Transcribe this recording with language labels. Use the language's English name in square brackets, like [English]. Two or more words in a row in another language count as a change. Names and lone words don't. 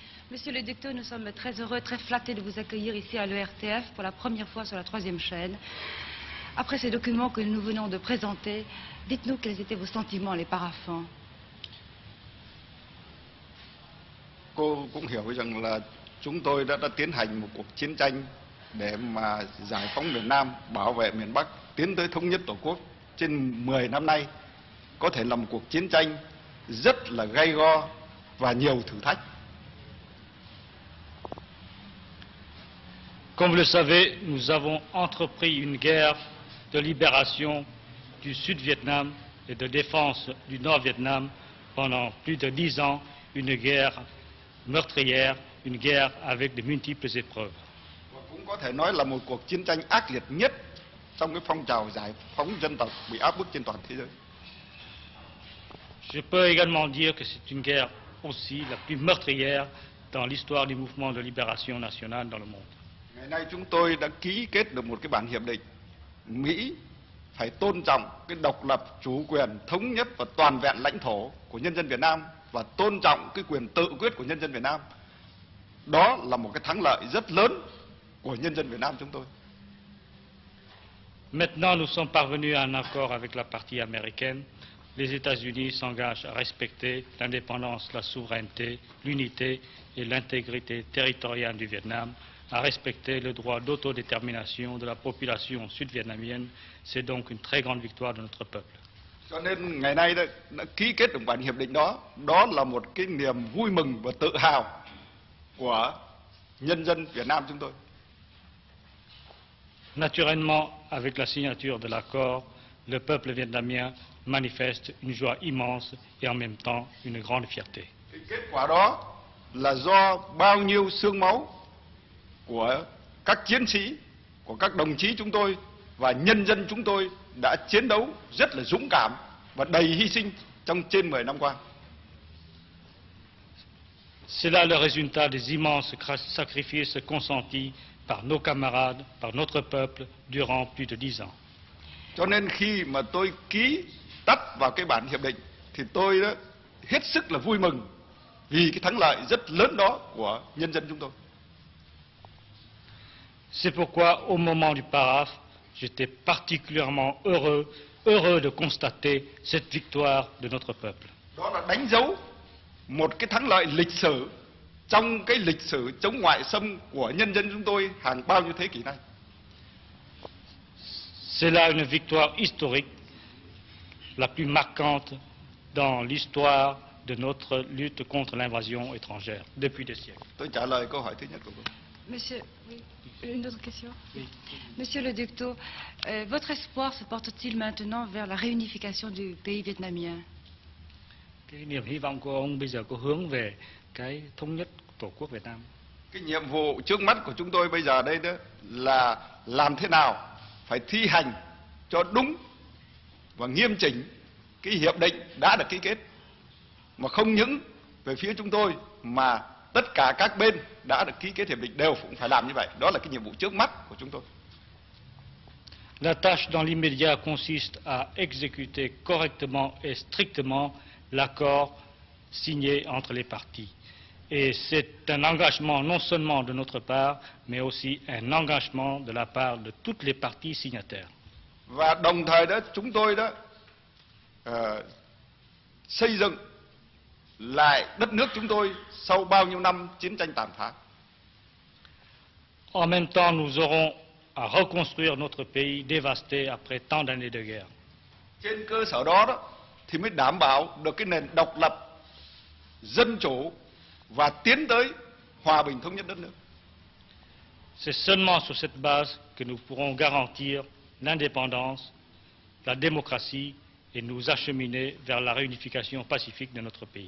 [French] Monsieur le Ducteau, nous sommes très heureux, très flattés de vous accueillir ici à l'ERTF pour la première fois sur la 3e chaîne. Après ces documents que nous venons de présenter, dites-nous quels étaient vos sentiments les paraphants. [Vietnamese] Cô cũng hiểu rằng là chúng tôi đã tiến hành một cuộc chiến tranh để mà giải phóng miền Nam, bảo vệ miền Bắc, tiến tới thống nhất Tổ quốc trên 10 năm nay. Có thể là một cuộc chiến tranh rất là gay go và nhiều thử thách. [French] Comme vous le savez, nous avons entrepris une guerre de libération du Sud-Vietnam et de défense du Nord-Vietnam pendant plus de 10 ans, une guerre meurtrière, une guerre avec de multiples épreuves. [Vietnamese] Và cũng có thể nói là một cuộc chiến tranh ác liệt nhất trong cái phong trào giải phóng dân tộc bị áp bức trên toàn thế giới. [French] Je peux également dire que c'est une guerre aussi la plus meurtrière dans l'histoire du mouvement de libération nationale dans le monde. [Vietnamese] Ngày nay chúng tôi đã ký kết được một cái bản hiệp định Mỹ phải tôn trọng cái độc lập, chủ quyền, thống nhất và toàn vẹn lãnh thổ của nhân dân Việt Nam và tôn trọng cái quyền tự quyết của nhân dân Việt Nam. Đó là một cái thắng lợi rất lớn của nhân dân Việt Nam chúng tôi. [French] Maintenant, nous sommes parvenus à un accord avec la partie américaine. Les États-Unis s'engagent à respecter l'indépendance, la souveraineté, l'unité et l'intégrité territoriale du Vietnam, à respecter le droit d'autodétermination de la population sud-vietnamienne. C'est donc une très grande victoire de notre peuple. [Vietnamese] Cho nên ngày nay đã ký kết được bản hiệp định đó, đó là một cái niềm vui mừng và tự hào của nhân dân Việt Nam chúng tôi. [French] Naturellement, avec la signature de l'accord, le peuple vietnamien manifeste une joie immense et en même temps une grande fierté. [Vietnamese] Cái kết quả đó là do bao nhiêu xương máu của các chiến sĩ, của các đồng chí chúng tôi và nhân dân chúng tôi đã chiến đấu rất là dũng cảm và đầy hy sinh trong trên 10 năm qua. [French] C'est là le résultat des immenses sacrifices consentis par nos camarades, par notre peuple durant plus de 10 ans. [Vietnamese] Cho nên khi mà tôi ký tắt vào cái bản hiệp định thì tôi đã hết sức là vui mừng vì cái thắng lợi rất lớn đó của nhân dân chúng tôi. [French] C'est pourquoi, au moment du paraphe, j'étais particulièrement heureux de constater cette victoire de notre peuple. [Vietnamese] Đó là đánh dấu một cái thắng lợi lịch sử trong cái lịch sử chống ngoại xâm của nhân dân chúng tôi hàng bao nhiêu thế kỷ nay. [French] C'est là une victoire historique, la plus marquante dans l'histoire de notre lutte contre l'invasion étrangère depuis des siècles. [Vietnamese] Tôi trả lời câu hỏi thứ nhất của cô. [French] Monsieur, oui, une autre question. Oui. Monsieur le Ducteau, votre espoir se porte-t-il maintenant vers la réunification du pays vietnamien? [Vietnamese] Cái niềm hy vọng của ông bây giờ có hướng về cái thống nhất Tổ quốc Việt Nam. Cái nhiệm vụ trước mắt của chúng tôi bây giờ đây đó là làm thế nào phải thi hành cho đúng và nghiêm chỉnh cái hiệp định đã được ký kết, mà không những về phía chúng tôi mà tất cả các bên đã được ký kết hiệp định đều cũng phải làm như vậy. Đó là cái nhiệm vụ trước mắt của chúng tôi. [French] La tâche dans l'immédiat consiste à exécuter correctement et strictement l'accord signé entre les parties. Et c'est un engagement non seulement de notre part, mais aussi un engagement de la part de toutes les parties signataires. [Vietnamese] Và đồng thời đó chúng tôi đó xây dựng lại đất nước chúng tôi sau bao nhiêu năm chiến tranh tàn phá. [French] En même temps, nous aurons à reconstruire notre pays dévasté après tant d'années de guerre. [Vietnamese] Trên cơ sở đó thì mới đảm bảo được cái nền độc lập, dân chủ và tiến tới hòa bình thống nhất đất nước. [French] C'est seulement sur cette base que nous pourrons garantir l'indépendance, la démocratie et nous acheminer vers la réunification pacifique de notre pays.